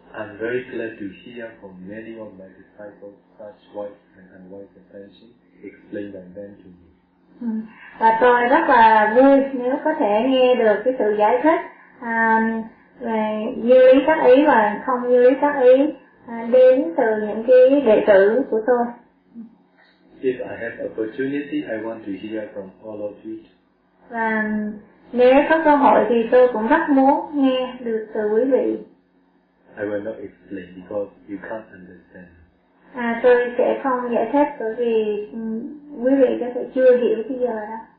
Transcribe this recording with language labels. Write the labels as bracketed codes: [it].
[en] I'm very glad to hear from many of my disciples such wise and unwise attention explained by them to me. [vi] Và tôi rất là vui nếu có thể nghe được cái sự giải thích về như lý tác ý và không như lý tác ý đến từ những cái đệ tử của tôi. [en] If I have opportunity, I want to hear from all of you. [vi] Và nếu có cơ hội thì tôi cũng rất muốn nghe được từ quý vị. [en] I will not explain because you can't understand. [vi] À, tôi sẽ không giải thích bởi vì quý vị có thể chưa hiểu bây giờ đó.